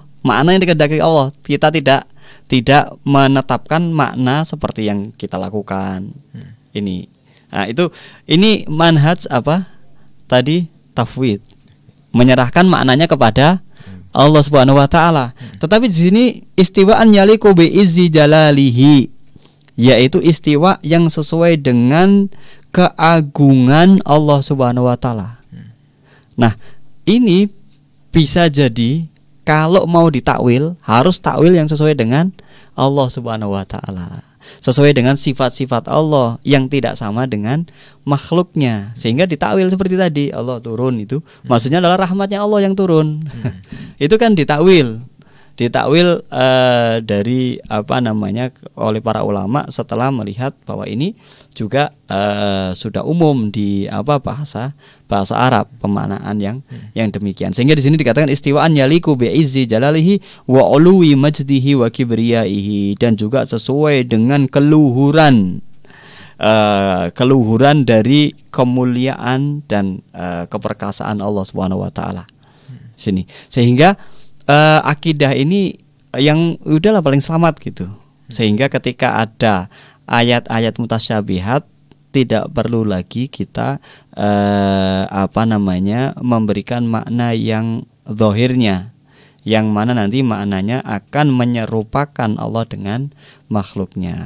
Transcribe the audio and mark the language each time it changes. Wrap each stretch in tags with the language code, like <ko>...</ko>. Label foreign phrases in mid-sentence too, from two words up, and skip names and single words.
<id>Makna yang dikehendaki Allah. Kita tidak menetapkan makna seperti yang kita lakukan. Ini. Nah, ini manhaj apa? Tadi tafwid. Menyerahkan maknanya kepada Allah</id> <ar>سبحانه وتعالى.</ar> <id>Tetapi di sini</id> <ar>استواء يليق بعز جلاله,</ar> <id>yaitu istiwa yang sesuai dengan keagungan Allah</id> <ar>سبحانه وتعالى.</ar> <id>Nah, ini bisa jadi kalau mau ditakwil harus takwil yang sesuai dengan Allah</id> <ar>سبحانه وتعالى.</ar> <id>Sesuai dengan sifat-sifat Allah yang tidak sama dengan makhluknya, sehingga ditakwil seperti tadi Allah turun itu maksudnya adalah rahmatnya Allah yang turun. Itu kan ditakwil dari oleh para ulama setelah melihat bahwa ini juga sudah umum di bahasa Arab pemaknaan yang demikian. Sehingga di sini dikatakan</id> <ar>استواء يليق بعز جلاله وعلو مجده وكبريائه,</ar> <id>dan juga sesuai dengan keluhuran dari kemuliaan dan keperkasaan Allah</id> <ar>سبحانه وتعالى.</ar> <id>Sini. Sehingga akidah ini yang udahlah paling selamat gitu. Sehingga ketika ada ayat-ayat mutasyabihat, tidak perlu lagi kita memberikan makna yang zahirnya, yang mana nanti maknanya akan menyerupakan Allah dengan makhluknya.</id>